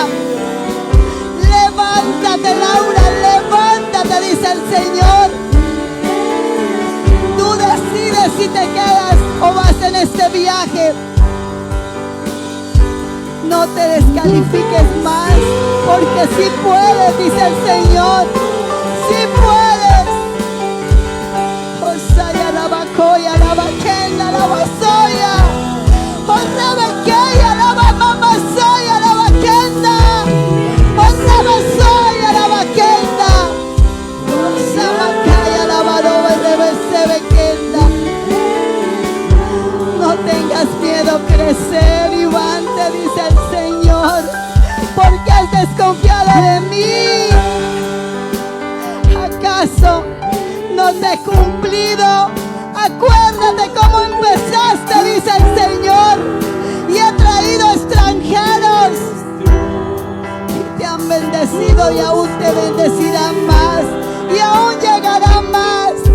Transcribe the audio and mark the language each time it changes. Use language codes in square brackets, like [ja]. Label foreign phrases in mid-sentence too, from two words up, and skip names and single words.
[es] Levántate, Laura, levántate, dice el Señor. Tú decides si te quedas o vas en este viaje. No te descalifiques más, porque sí puedes, dice el Señor. Sí puedes. Osaya la bacoya, la baquena, la basoya. Osabequeya, la mamá soya, la baquena. Osabesoya, la baquena. Osabacaya, la baroba, rebesebequena. No tengas miedo, crecer. has desconfiado de mí? ¿Acaso no te he cumplido? Acuérdate cómo empezaste, dice el Señor, y he traído extranjeros y te han bendecido y aún te bendecirán más y aún llegarán más.